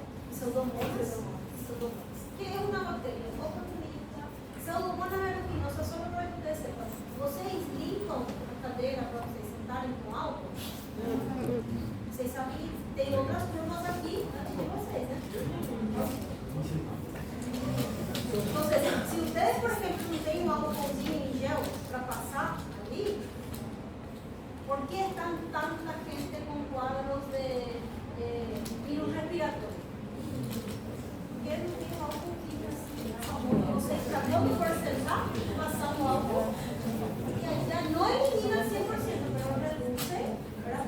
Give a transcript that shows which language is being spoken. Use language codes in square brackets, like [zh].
[es] Pseudomonas. ¿Qué es una bacteria oportunista? Pseudomonas aeruginosa, solo para que ustedes sepan. [pt] Vocês limpam a cadeira para vocês sentarem com álcool? Vocês sabem que tem outras turmas aqui antes de vocês, né? [es] Entonces, si ustedes, por ejemplo, no tienen un alcoholzinho en gel para pasar ali, ¿por qué están tanta gente con cuadros de virus respiratorio? ¿Por qué no tienen alcoholzinho así? [pt] Vocês sabiam que por sentar, [es] pasando álcool, y ya no elimina al 100%, pero reduce, ¿verdad?